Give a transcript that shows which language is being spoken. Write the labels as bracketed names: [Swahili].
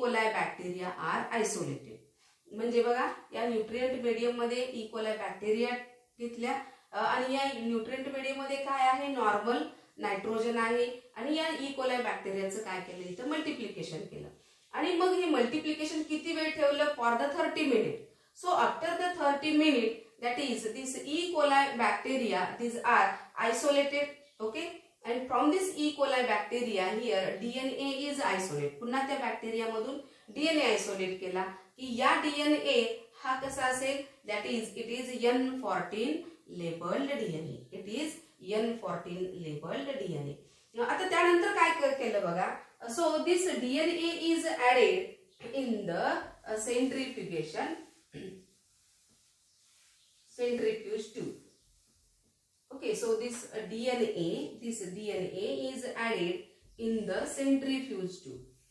[English] coli bacteria are isolated. [Marathi] म्हणजे बघा या न्यूट्रिएंट मीडियम मध्ये ई कोलाई बॅक्टेरिया घेतल्या आणि या न्यूट्रिएंट मीडियम मध्ये काय आहे, नॉर्मल नायट्रोजन आहे आणि या ई कोलाई बॅक्टेरियाचं काय केलं, इथं मल्टिप्लिकेशन केलं आणि मग हे मल्टिप्लिकेशन किती वेळ ठेवलं, [English] For the 30 minute. So after the 30 minute, that is this E. coli bacteria, these are isolated. Okay, and from this E. coli bacteria here DNA is isolated. [Marathi] पुन्हा त्या बॅक्टेरिया मधून DNA आयसोलेट केला की या DNA हा कसा असेल, [English] that is it is N14 labeled DNA. It is N14 labeled DNA. [Marathi] आता त्यानंतर काय केलं बघा, [English] so this DNA is added in the centrifugation. Centrifuge tube. Okay, so this DNA is added in the centrifuge tube.